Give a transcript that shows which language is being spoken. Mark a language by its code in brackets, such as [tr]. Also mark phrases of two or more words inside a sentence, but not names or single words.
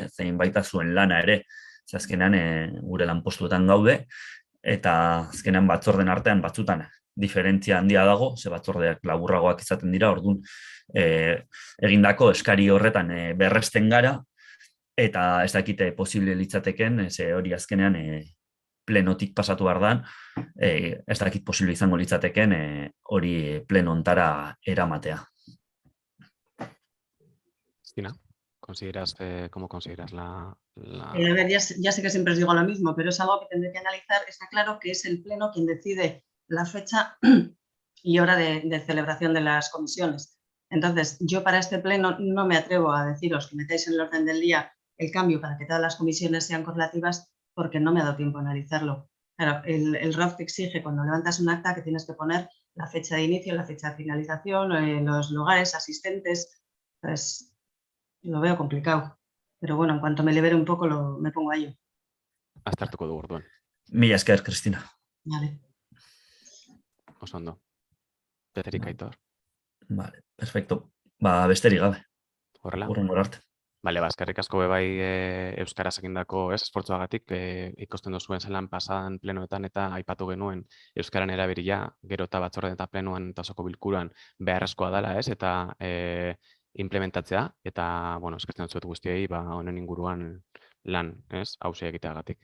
[eu] zein baita zuen lana ere, azkenean gure lanpostuetan gaude, eta azkenean batzorden artean batzutan diferentzia handia dago, ze batzordeak laburragoak izaten dira, orduan egindako eskari horretan berresten gara, eta ez dakite posible litzateken, ze hori azkenean plenotik pasatu behar dan, ez dakit posible izango litzateken hori pleno ontara eramatea. [es] Cristina, ¿cómo consideras la... A ver, ya sé que siempre os digo lo mismo, pero es algo que tendré que analizar. Está claro que es el Pleno quien decide la fecha y hora de celebración de las comisiones. Entonces, yo para este Pleno no me atrevo a deciros que metáis en el orden del día el cambio para que todas las comisiones sean correlativas, porque no me ha dado tiempo a analizarlo. Claro, el ROF te exige cuando levantas un acta que tienes que poner la fecha de inicio, la fecha de finalización, los lugares, asistentes. Entonces, lo veo complicado. Pero bueno, en cuanto me libere un poco, me pongo a ello. [eu] Aztertuko du orduan. Mila esker, Cristina. Vale. Oso ondo. Besterik, Aitor. Vale, perfecto. Besterik gabe. Horrela. Hurrengora arte. Bale, eskerrik asko bebai euskaraz egindako esfortzuagatik ikusten duzuen zelan pasadan plenoetan eta aipatu genuen euskaran erabilia, gero eta batzorde eta plenoan eta osoko bilkuran beharrezkoa dela, eta implementatzea, eta, bueno, eskertzen dut guztiei, honen inguruan lan, hausia egiteagatik.